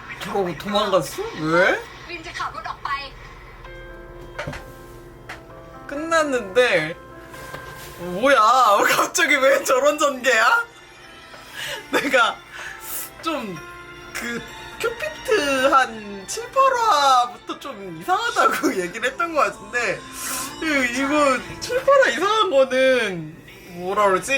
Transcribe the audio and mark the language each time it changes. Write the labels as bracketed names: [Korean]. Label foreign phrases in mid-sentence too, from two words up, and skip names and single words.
[Korean] 저러고 도망갔어? 왜? [Thai] วินจะขับรถออกไป [Korean] 끝났는데 뭐야 갑자기 왜 저런 전개야? 내가 좀 그 큐피트 한 7, 8화부터 좀 이상하다고 얘기를 했던 것 같은데 이거 7, 8화 이상한 거는 뭐라 그러지?